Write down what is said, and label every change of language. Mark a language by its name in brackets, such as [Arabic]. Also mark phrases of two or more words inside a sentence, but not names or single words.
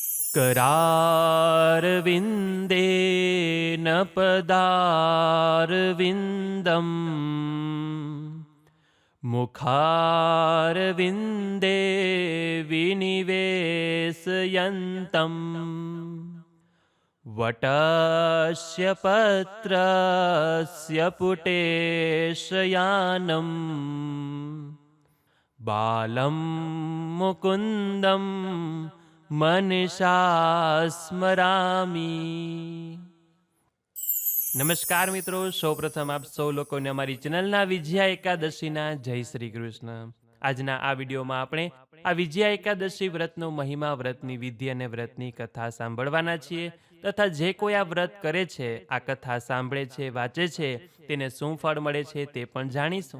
[Sanskrit] करारविन्देन पदारविन्दं मुखारविन्दे विनिवेशयन्तं वटस्य पत्रस्य पुटेशयानं बालं मुकुन्दं મનસા સ્મરામી. [Gujarati] નમસ્કાર મિત્રો, સૌપ્રથમ આપ સૌ લોકોને અમારી ચેનલના વિજયા એકાદશીના જય શ્રી કૃષ્ણ. આજના આ વિડીયોમાં આપણે આ વિજયા એકાદશી વ્રતનો મહિમા, વ્રતની વિધિ અને વ્રતની કથા સાંભળવાના છીએ તથા જે કોઈ આ વ્રત કરે છે, આ કથા સાંભળે છે, વાંચે છે, તેને શું ફળ મળે છે તે પણ જાણીશું.